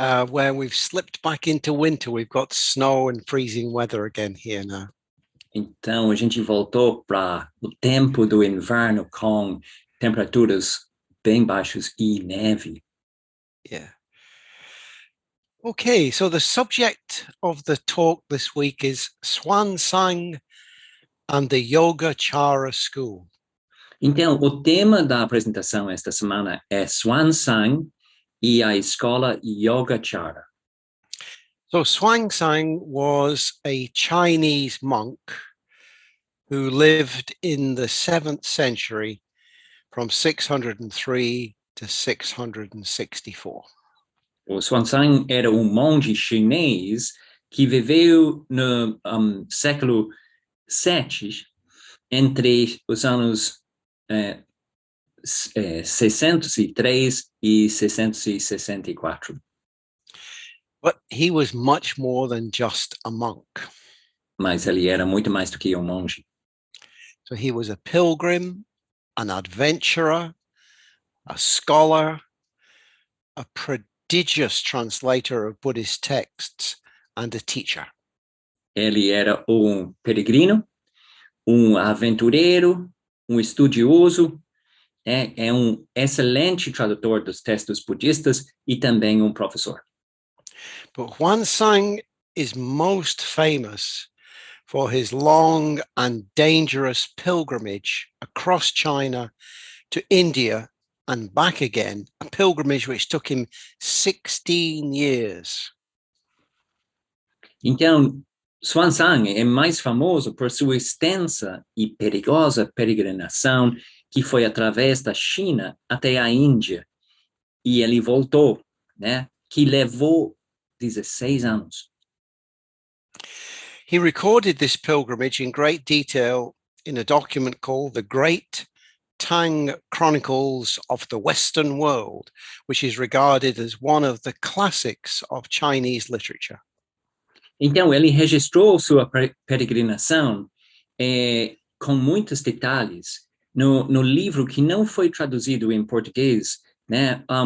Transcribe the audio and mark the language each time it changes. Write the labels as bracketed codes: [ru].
[en] where we've slipped back into winter. We've got snow and freezing weather again here now. [pt] Então a gente voltou para o tempo do inverno com temperaturas bem baixas e neve. [en] Yeah. Okay, so the subject of the talk this week is Xuanzang and the Yogacara school. [pt] Então, o tema da apresentação esta semana é Xuanzang e a escola Yogacara. [en] So Xuang Zang was a Chinese monk who lived in the 7th century from 603 to 664. [pt] O Xuanzang era monge chinês que viveu no século 7, entre os anos 603 e 664. [en] But he was much more than just a monk. [pt] Mas ele era muito mais do que monge. [en] So he was a pilgrim, an adventurer, a scholar, a prodigious translator of Buddhist texts, and a teacher. [pt] Ele era peregrino, aventureiro, estudioso, é excelente tradutor dos textos budistas e também professor. [en] But Xuanzang is most famous for his long and dangerous pilgrimage across China to India and back again, a pilgrimage which took him 16 years. [pt] Então, Xuanzang é mais famoso por sua extensa e perigosa peregrinação que foi através da China até a Índia. E ele voltou, né? Que levou 16 anos. [en] He recorded this pilgrimage in great detail in a document called the Great Tang Chronicles of the Western World, which is regarded as one of the classics of Chinese literature. [pt] Então, ele registrou sua peregrinação com muitos detalhes no livro que não foi traduzido em português, né?